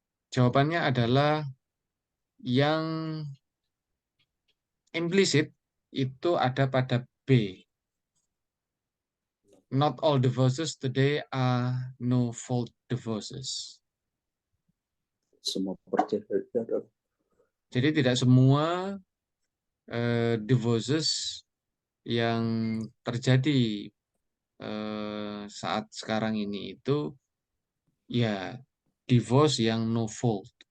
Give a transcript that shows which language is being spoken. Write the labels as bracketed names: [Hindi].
[Indonesian] Jawabannya adalah yang implisit itu ada pada B. [English] Not all divorces today are no fault divorces. [Indonesian] Semua perceraian. Jadi tidak semua divorces yang terjadi saat sekarang ini itu ya divorce yang no fault.